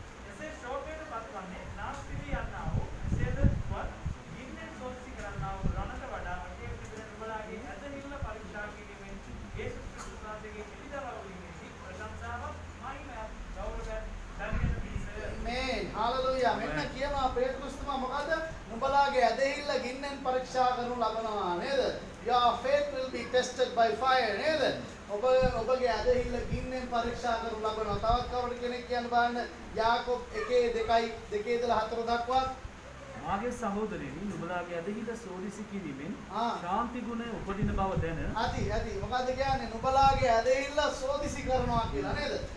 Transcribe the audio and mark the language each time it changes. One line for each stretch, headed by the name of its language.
Sinhala: එසේ ශෝකයට පත්වන්නේ නාස්ති වී යන්නා වූ එසේද වත් ගින්නෙන් සෝදිසි කරන්නා වූ රණට වඩා අකේ තිබෙන ඔබලාගේ ඇදහිල්ල පරීක්ෂා කිරීමෙන් යේසුස් ක්‍රිස්තුස් වහන්සේගේ පිළිදරව් වීමේදී ප්‍රශංසාවක් මහිමයක් ගෞරවයක් දැනගෙන Amen. Hallelujah. මෙන්න කියනවා පේතුරුස් තුමා මොකද? නුඹලාගේ ඇදහිල්ල ගින්නෙන් පරීක්ෂා කරනු ලබනවා නේද?
English: Your faith will be tested by fire
Sinhala: නේද? ඔබගේ ඇදහිල්ල ගින්නෙන් පරීක්ෂා කරනු ලබනවා. තවත් කවුරුද කෙනෙක් කියන්න බලන්න යාකෝබ් 1:2 ඉඳලා 4 දක්වා. මාගේ සහෝදරයනි නුඹලාගේ ඇදහිල්ල සෝදිසි කිරීමෙන් ශාන්ති ගුණය උපදින බව දැන. ඇති. මොකද කියන්නේ නුඹලාගේ ඇදහිල්ල සෝදිසි කරනවා කියලා නේද?